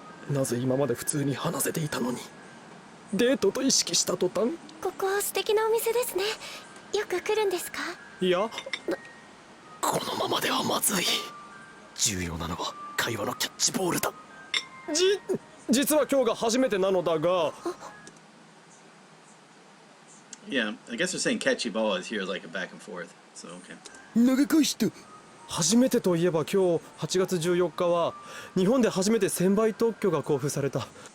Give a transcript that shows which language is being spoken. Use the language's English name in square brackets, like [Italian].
[Japanese] なぜ今まで普通に話せていたのにデートと意識した途端。ここ素敵なお店ですね。よく来るんですか？いや、このままではまずい。重要なのは会話のキャッチボールだ。実は今日が初めてなのだが。 [English] Yeah, I guess they're saying catchy ball is here like a back and forth. So okay. [Japanese] 長くした。初めてといえば今日8月14日は日本で初めて1000倍特許が交付された。